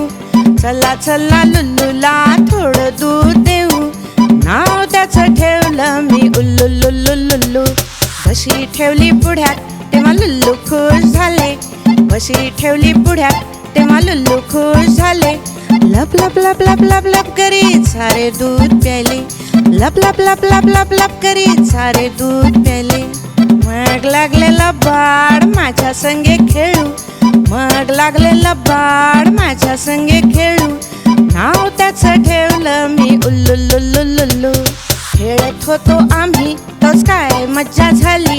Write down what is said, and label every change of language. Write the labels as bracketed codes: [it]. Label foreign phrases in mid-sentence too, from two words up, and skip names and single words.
[mr] चला चला लुल्लूला थोडं दूध देऊ. नाव त्याचं ठेवलं मी उल्लुल्लुल्लुल्लू. बशी ठेवली पुढ्यात तेव्हा लुल्लू खुश झाले. बशी ठेवली पुढ्यात तेव्हा लुल्लू खुश झाले. लप लप लप लप लप लप करीत सारे दूध प्यायले. लप लप लप लप लप लप करीत सारे दूध प्यायले. मग लागलेला बाळ माझ्या संगे खेळू. मग लागलेला बाळ माझ्या संगे खेळू. नाव त्याचं ठेवलं मी उल्लुल्लुल्लुल्लू. खेळत होतो आम्ही तोच काय मज्जा झाली.